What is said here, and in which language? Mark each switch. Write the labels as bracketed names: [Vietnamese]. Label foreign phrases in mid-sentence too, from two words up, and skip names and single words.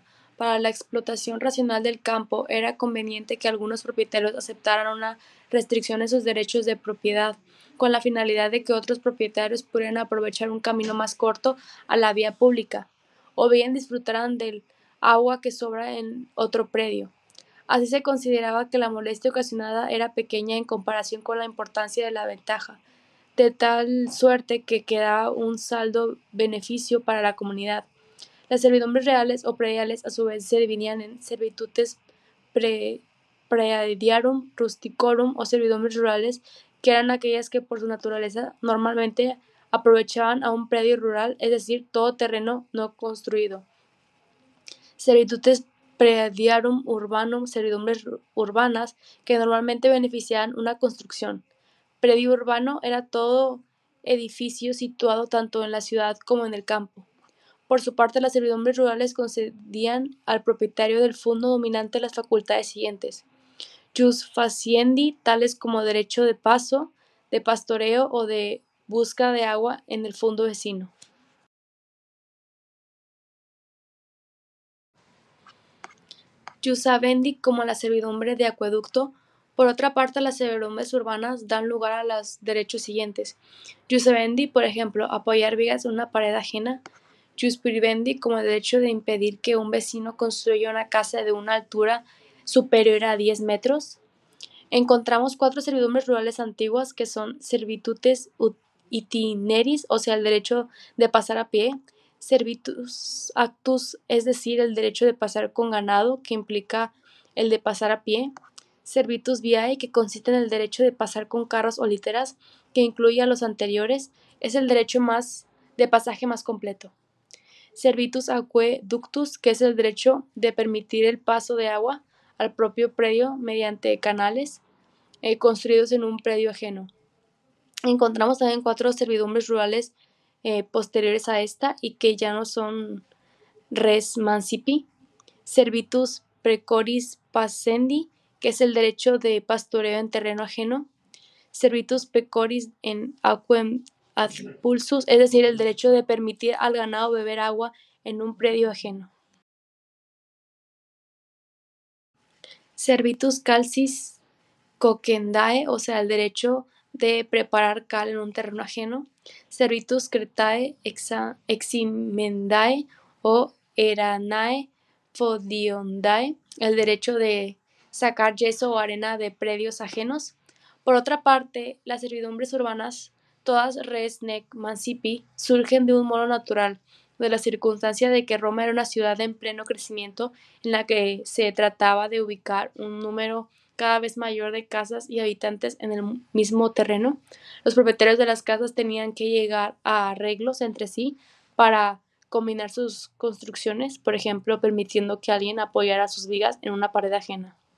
[Spanish] Para la explotación racional del campo era conveniente que algunos propietarios aceptaran una restricción en sus derechos de propiedad, con la finalidad de que otros propietarios pudieran aprovechar un camino más corto a la vía pública, o bien disfrutaran del agua que sobra en otro predio. Así se consideraba que la molestia ocasionada era pequeña en comparación con la importancia de la ventaja, de tal suerte que quedaba un saldo beneficio para la comunidad. Las servidumbres reales o prediales a su vez se dividían en [Latin] servitutes praediarum, rusticorum [Spanish] o servidumbres rurales, que eran aquellas que por su naturaleza normalmente aprovechaban a un predio rural, es decir, todo terreno no construido. [Latin] Servitutes prediarum urbanum, [Spanish] servidumbres urbanas, que normalmente beneficiaban una construcción. Predio urbano era todo edificio situado tanto en la ciudad como en el campo. Por su parte, las servidumbres rurales concedían al propietario del fundo dominante las facultades siguientes: [Latin] jus faciendi, [Spanish] tales como derecho de paso, de pastoreo o de busca de agua en el fundo vecino. Iusavendi, como la servidumbre de acueducto. Por otra parte, las servidumbres urbanas dan lugar a los derechos siguientes: iusavendi, por ejemplo, apoyar vigas en una pared ajena; iuspurivendi, como el derecho de impedir que un vecino construya una casa de una altura superior a 10 metros. Encontramos cuatro servidumbres rurales antiguas que son [Latin] servitutes itineris, [Spanish] o sea, el derecho de pasar a pie; [Latin] servitus actus, [Spanish] es decir, el derecho de pasar con ganado, que implica el de pasar a pie; [Latin] servitus viae, [Spanish] que consiste en el derecho de pasar con carros o literas, que incluye a los anteriores, es el derecho de pasaje más completo; [Latin] servitus aqueductus, [Spanish] que es el derecho de permitir el paso de agua al propio predio mediante canales construidos en un predio ajeno. Encontramos también cuatro servidumbres rurales posteriores a esta y que ya no son [Latin] res mancipi: servitus precoris pascendi, [Spanish] que es el derecho de pastoreo en terreno ajeno; [Latin] servitus pecoris en aquem ad pulsus, [Spanish] es decir, el derecho de permitir al ganado beber agua en un predio ajeno; [Latin] servitus calcis coquendae, [Spanish] o sea, el derecho de preparar cal en un terreno ajeno; [Latin] servitus cretae eximendae o eranae fodiondae, [Spanish] el derecho de sacar yeso o arena de predios ajenos. Por otra parte, las servidumbres urbanas, todas [Latin] res nec mancipi, [Spanish] surgen de un modo natural, de la circunstancia de que Roma era una ciudad en pleno crecimiento en la que se trataba de ubicar un número cada vez mayor de casas y habitantes en el mismo terreno, los propietarios de las casas tenían que llegar a arreglos entre sí para combinar sus construcciones, por ejemplo, permitiendo que alguien apoyara sus vigas en una pared ajena.